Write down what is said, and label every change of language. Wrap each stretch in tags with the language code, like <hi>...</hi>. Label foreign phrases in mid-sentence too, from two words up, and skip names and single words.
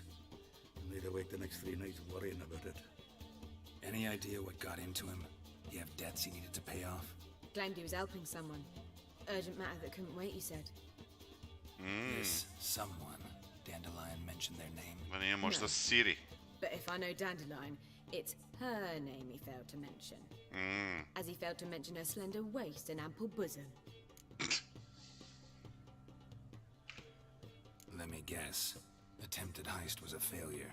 <en>And laid awake the next 3 nights worrying about it. Any idea what got into him? He have debts he needed to pay off? Claimed he was helping someone. Urgent matter that couldn't wait, he said. This someone. Dandelion mentioned their name.</en> <sr>Da nije možda</sr> <en>No. Ciri? But if I know Dandelion, it's her name he failed to mention. As he failed to mention her slender waist and ample bosom. Let me guess. Attempted heist was a failure.</en>